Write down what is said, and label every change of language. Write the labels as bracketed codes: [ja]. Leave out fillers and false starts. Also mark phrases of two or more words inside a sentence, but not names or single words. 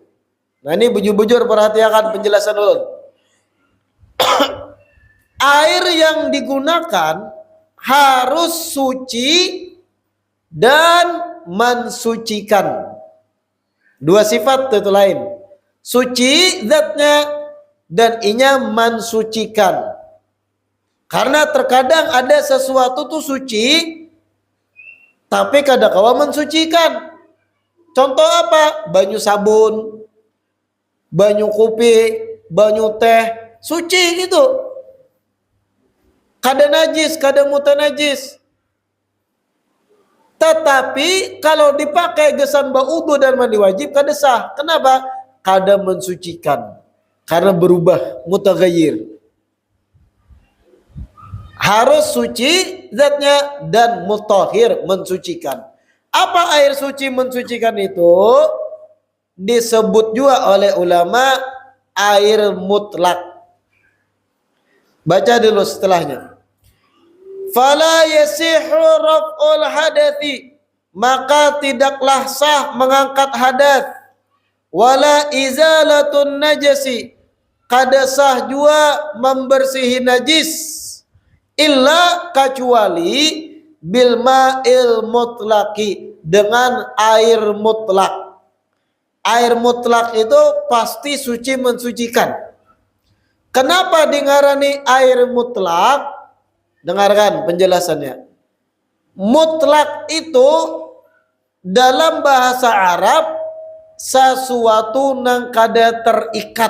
[id] Nah ini bujur-bujur perhatikan penjelasan dulu. Air yang digunakan harus suci dan mensucikan. Dua sifat itu lain. [bjn] Suci zatnya dan inya mensucikan. Karena terkadang ada sesuatu tuh suci tapi kadang kala mensucikan. [id] Contoh apa? [bjn] Banyu sabun, banyu kopi, banyu teh, suci gitu. Kada najis, kada mutanajis. Tetapi kalau dipakai gesan baudu dan mandi wajib kada sah. Kenapa? Kada mensucikan. [id] Karena berubah, mutaghayyir. Harus suci zatnya dan mutahhir, mensucikan. Apa air suci mensucikan itu? Disebut juga oleh ulama air mutlak. Baca dulu setelahnya. [ar] Fala yasihu raf'ul hadathi, [id] maka tidaklah sah mengangkat hadat. [ar] Wala izalatun najasi, [bjn] kada sah juga membersihi najis. [ar] Illa kecuali bil ma'il mutlaki, [id] dengan air mutlak. Air mutlak itu pasti suci mensucikan. [bjn] Kenapa dingarani air mutlak? [id] Dengarkan penjelasannya. Mutlak itu dalam bahasa Arab sesuatu [bjn] nang kada terikat.